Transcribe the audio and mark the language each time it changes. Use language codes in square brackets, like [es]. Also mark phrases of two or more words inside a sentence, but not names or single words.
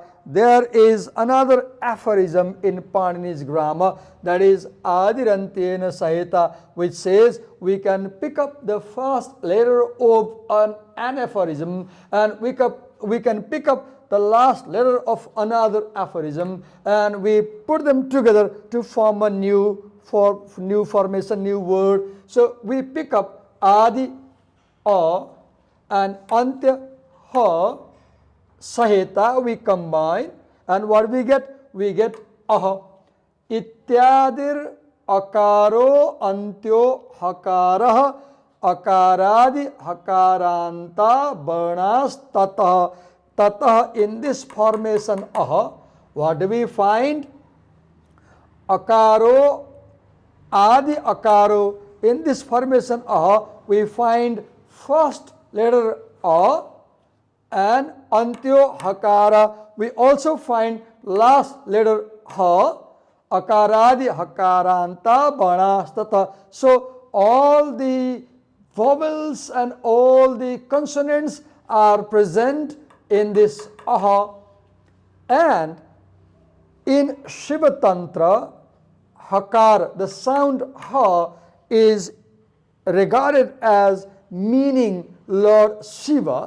[en] There is another aphorism in Panini's grammar, that is [sa] आदिरन्त्येन सहेता, [en] which says we can pick up the first letter of an aphorism and we can pick up the last letter of another aphorism, and we put them together to form a new formation, new word. So we pick up [sa] आदि अ [en] and [sa] अन्त्य ह, [en] Saheta, we combine, and what we get? We get Aha. [sa] इत्यादिर् अकारो अन्त्यो हकारः अकारादि हकारान्त वर्णास् ततः. ततः, [en] in this formation Aha, what do we find? [sa] अकारो, आदि अकारो, [en] in this formation Aha, we find first letter A, and [sa] अन्त्यो हकार, [en] we also find last letter Ha, [sa] अकारादि हकारान्त वर्णास्तत. [en] So all the vowels and all the consonants are present in this aha, and in Shiva Tantra, hakar, the sound ha, is regarded as meaning Lord Shiva.